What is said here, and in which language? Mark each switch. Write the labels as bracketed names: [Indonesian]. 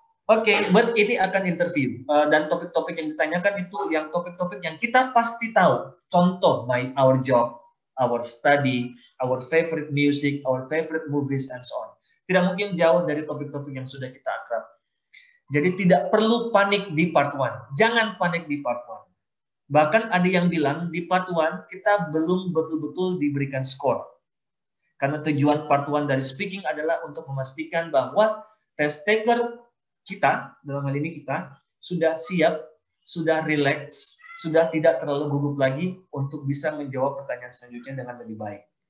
[Indonesian] Oke, but ini akan interview dan topik-topik yang ditanyakan itu yang topik-topik yang kita pasti tahu. [English] Contoh, our job, our study, our favorite music, our favorite movies, and so on. [Indonesian] Tidak mungkin jauh dari topik-topik yang sudah kita akrab. Jadi tidak perlu panik di part 1. Jangan panik di part 1. Bahkan ada yang bilang di part 1 kita belum betul-betul diberikan skor. Karena tujuan part 1 dari speaking adalah untuk memastikan bahwa test taker kita, dalam hal ini kita, sudah siap, sudah relax, sudah tidak terlalu gugup lagi untuk bisa menjawab pertanyaan selanjutnya dengan lebih baik.